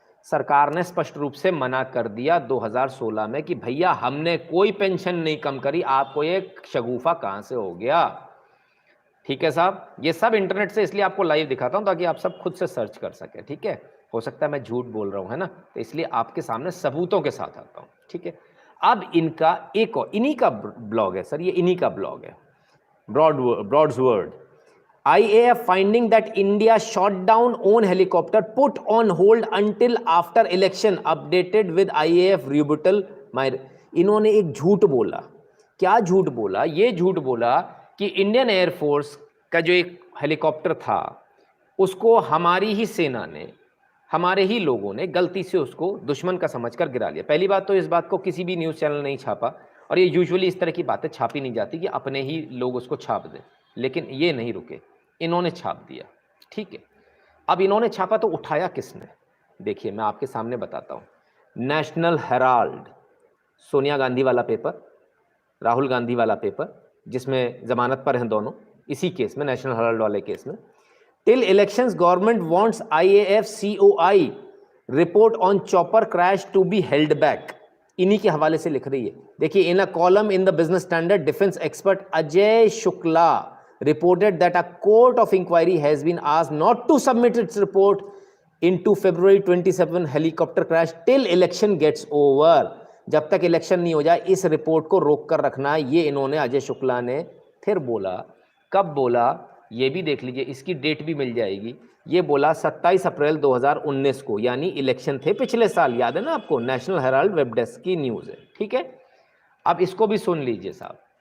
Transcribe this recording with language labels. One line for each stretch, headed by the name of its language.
Hindi: सरकार ने स्पष्ट रूप से मना कर दिया 2016 में कि भैया हमने कोई पेंशन नहीं कम करी, आपको एक शगुफा कहां से हो गया, ठीक है साहब। ये सब इंटरनेट से इसलिए आपको लाइव दिखाता हूं ताकि आप सब खुद से सर्च कर सके, ठीक है। हो सकता है मैं झूठ बोल रहा हूं, है ना, तो इसलिए आपके सामने सबूतों के साथ आता हूं, ठीक है। अब इनका एक और इन्हीं का ब्लॉग है सर, ये इन्हीं का ब्लॉग है, broads word.
English: IAF finding that India shot down own helicopter put on hold until after election updated with IAF rebuttal।
Hindi: इन्होंने एक झूठ बोला। क्या झूठ बोला? ये झूठ बोला कि इंडियन एयरफोर्स का जो एक हेलीकॉप्टर था उसको हमारी ही सेना ने, हमारे ही लोगों ने गलती से उसको दुश्मन का समझकर गिरा लिया। पहली बात तो इस बात को किसी भी न्यूज़ चैनल नहीं छापा, और ये यूजुअली इस तरह की बातें छापी नहीं जाती कि अपने ही लोग उसको छाप दें, लेकिन ये नहीं रुके, इन्होंने छाप दिया, ठीक है। अब इन्होंने छापा तो उठाया किसने? देखिए मैं आपके सामने बताता हूँ। नेशनल हेराल्ड, सोनिया गांधी वाला पेपर, राहुल गांधी वाला पेपर, जिसमें जमानत पर हैं दोनों, इसी केस में, नेशनल हेराल्ड वाले केस में।
English: Till elections government wants IAF COI report on chopper crash to be held back.
Hindi: इन्हीं के हवाले से लिख रही है।
English: देखिए, in a column in the Business Standard, defence expert Ajay Shukla reported that a court of inquiry has been asked not to submit its report into February 27 helicopter crash till election gets over।
Hindi: जब तक इलेक्शन नहीं हो जाए इस report को रोक कर रखना है, ये इन्होंने अजय शुक्ला ने फिर बोला। कब बोला ये भी देख लीजिए, इसकी डेट भी मिल जाएगी। ये बोला 27 अप्रैल 2019 को, यानी इलेक्शन थे पिछले साल, याद है ना आपको। नेशनल हेराल्ड वेब डेस्क की न्यूज़ है, ठीक है। अब इसको भी सुन लीजिए साहब।